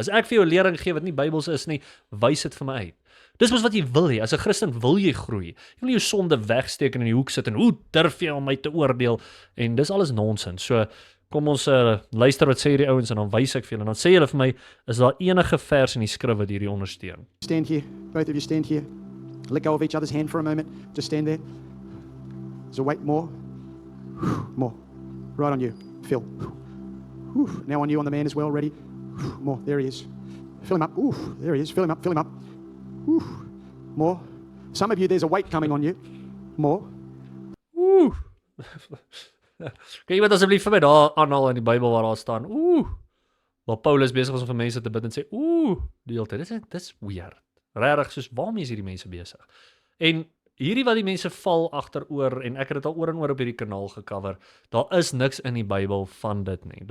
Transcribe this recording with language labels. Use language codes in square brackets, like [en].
[af] As ek vir jou lering gee wat nie Bybels is nie, wys dit vir my uit. Dis mos wat jy wil hê. As 'n Christen wil jy groei. Jy wil jou sonde wegsteek en in die hoek sit en hoe durf jy om my te oordeel? En dis alles nonsens. So kom ons luister wat sê hierdie ouens en dan wys ek vir julle. En dan sê julle vir my, is daar enige vers in die skrif wat hierdie ondersteun? [en] Stand here. Both of you stand here. Let go of each other's hand for a moment. Just stand there. There's a weight more. More. Right on you. Phil. Now on you, on the man as well. Ready? More. There he is. Fill him up. There he is. Fill him up. Fill him up. More. Some of you, there's a weight coming on you. More. [af] Kan iemand asseblief vir my daar aanhaal in die Bybel waar daar staan, waar Paulus besig was om vir mense te bid en sê, die hele tyd, dis weird. Regtig, soos waarmee is hierdie mense besig? En hierdie wat die mense val agteroor, en ek het dit al oor en oor op hierdie kanaal gecover, daar is niks in die Bybel van dit nie.